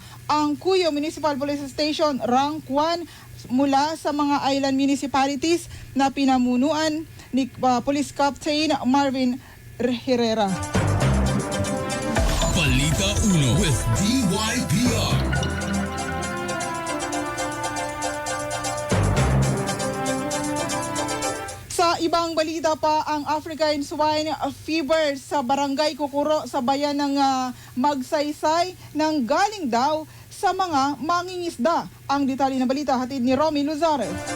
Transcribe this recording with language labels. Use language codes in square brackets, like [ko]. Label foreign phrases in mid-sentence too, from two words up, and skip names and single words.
[tl] Ang Cuyo Municipal Police Station rank 1 mula sa mga [en] island municipalities [tl] na pinamunuan ni Police Captain Marvin Herrera. Balita 1 with DYPR. Sa ibang balita pa, ang African Swine Fever sa Barangay Kukuro sa bayan ng Magsaysay nang galing daw sa mga mangingisda. Ang detalye ng balita hatid ni Romy Luzares.